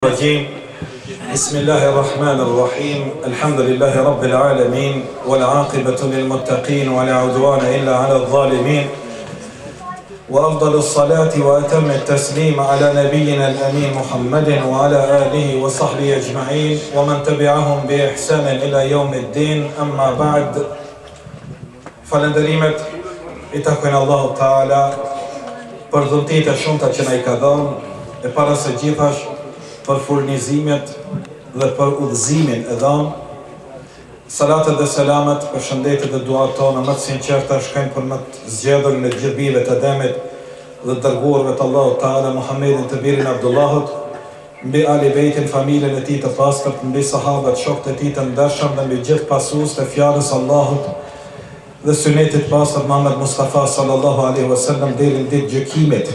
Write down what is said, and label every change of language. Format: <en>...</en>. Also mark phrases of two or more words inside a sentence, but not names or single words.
<ar>الرجيم بسم الله الرحمن الرحيم الحمد لله رب العالمين والعاقبة للمتقين ولا عدوان إلا على الظالمين وأفضل الصلاة وأتم التسليم على نبينا الأمين محمد وعلى آله وصحبه أجمعين ومن تبعهم بإحسان إلى يوم الدين أما بعد</ar> <sq>falënderimet I takojnë Allahu Teala për dhuntit e shumta që na I ka dhënë e para së gjithash për furnizimet dhe për udhëzimin e dhënë. Salatet dhe selamet, përshëndetjet dhe duat tona më të sinqerta shkojnë për më të zgjedhurin e gjithë bijve të Ademit dhe dërguarve të Allahut Teala Muhammedin të birin Abdullahut, mbi Ali Bejtin, familjen e tij të pastërt, mbi sahabët, shokët e tij të ndershëm dhe mbi gjithë pasuesit e fjalës së Allahut dhe sunetit pastër Muhammed Mustafa</sq> <ar>صلى الله عليه وسلم</ar> <sq>deri në ditë gjykimit.</sq>